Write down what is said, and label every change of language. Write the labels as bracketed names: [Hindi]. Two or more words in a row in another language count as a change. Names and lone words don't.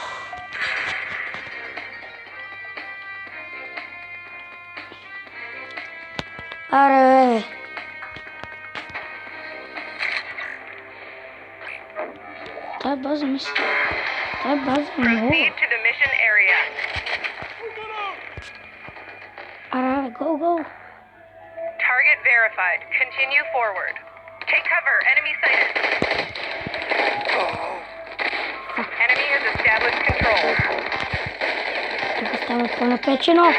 [Bulgarian] Аре, тая база мисля. Тая база е много. Аре, go. [English] Target verified. Continue forward. Take cover. Enemy sighted. Enemy has established control. [Bulgarian] Тук става по-напечено.